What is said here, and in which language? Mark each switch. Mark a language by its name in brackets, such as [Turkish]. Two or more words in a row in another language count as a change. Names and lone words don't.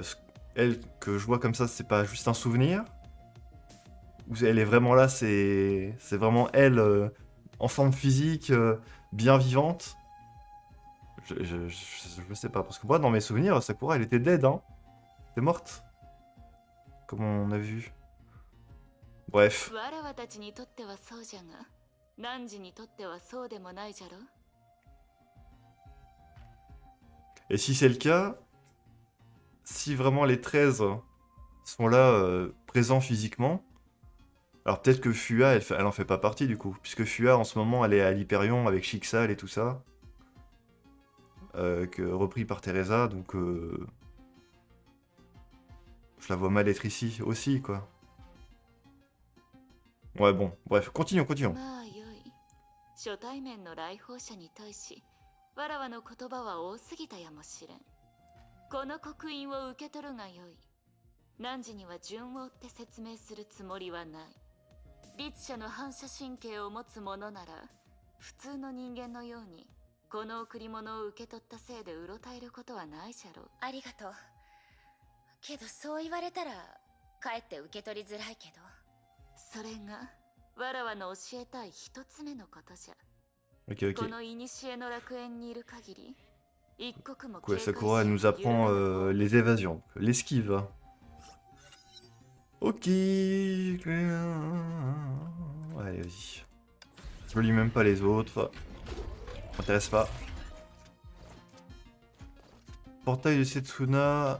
[French] elle que je vois comme ça, c'est pas juste un souvenir? Ou elle est vraiment là, c'est vraiment elle, en forme physique, bien vivante? Je sais pas, parce que moi, dans mes souvenirs, Sakura, elle était dead, hein? Elle était morte. Comme on a vu. Bref. [Japanese] わらわたちにとってはそうじゃが汝にとってはそうでもないじゃろ [French] Et si c'est le cas, si vraiment les 13 sont là, présents physiquement, alors peut-être que Fua, elle en fait pas partie du coup, puisque Fua en ce moment elle est à l'Hyperion avec Chixal et tout ça. repris par Teresa, donc je la vois mal être ici aussi, quoi. Ouais, bon, bref, continuons. [Japanese] まあよい。初対面の来訪者に対し、わらわの言葉は多すぎたやもしれん。この刻印を受け取るがよい。汝には順を追って説明するつもりはない。律者の反射神経を持つ者なら、普通の人間のように、この贈り物を受け取ったせいでうろたえることはないじゃろう。ありがとう。けどそう言われたらかえって受け取りづらいけど。それがわらわの教えたい一つ目のことじゃ。 [French] Ok, [Japanese] こ [French] ok. [Japanese] の古の楽園にいる限り、一刻も [French] Ouais, [Japanese] 警戒 [French] Sakura elle nous apprend les évasions, l'esquive. Ok. Allez, vas-y. Je lis même pas les autres. M'intéresse pas. Portail de Setsuna.